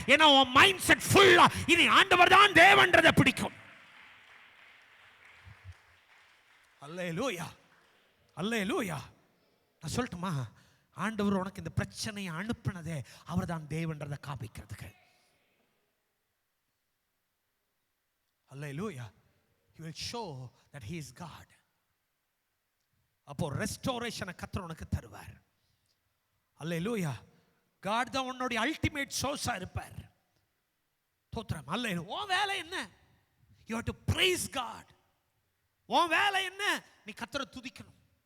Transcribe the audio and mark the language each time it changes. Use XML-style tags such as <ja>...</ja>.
<ta>ஏன்னா உன் mind set ஃபுல்லா இனி ஆண்டவர் தான் தேவன்றதை பிடிக்கும். அல்லேலூயா, அல்லேலூயா. நான் சொல்லட்டுமா, ஆண்டவர் உனக்கு இந்த பிரச்சனையை அனுப்பினதே அவர் தான் தேவன்றதை காமிக்கிறதுக்கு. அல்லேலூயா.</ta> <en>He will show that he is God.</en> <ta>அப்போ ரெஸ்டோரேஷனை கர்த்தர் உனக்கு தருவார். அல்லேலூயா. God தான் உன்னுடைய அல்டிமேட் சோர்ஸா இருப்பார். ஸ்தோத்திரம், அல்லேலூயா. உன் வேலை என்ன?</ta> <en>You have to praise God.</en> <ta>உன் வேலை என்ன? நீ கர்த்தரை துதிக்கணும்.</ta>